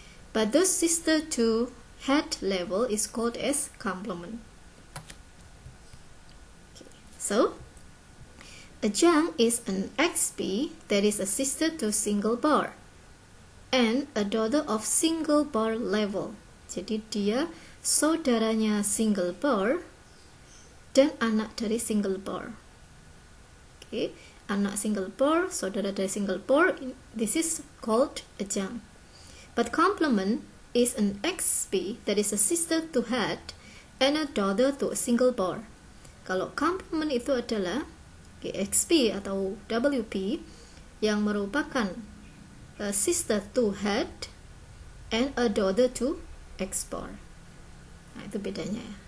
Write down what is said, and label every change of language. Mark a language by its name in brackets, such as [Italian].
[English] But those sister to head level is called as complement. Okay. So adjunct is an XP that is a sister to single bar and a daughter of single bar level. [Indonesian] Jadi dia saudaranya single bar dan anak dari single bar. [English] Okay, anak single bar, [Indonesian] saudara dari [English] single bar, this is called adjunct. But complement is an XP that is a sister to head and a daughter to a single bar. [Indonesian] Kalau complement itu adalah XP atau WP yang merupakan [English] sister to head and a daughter to X bar. [Indonesian] Nah, itu bedanya.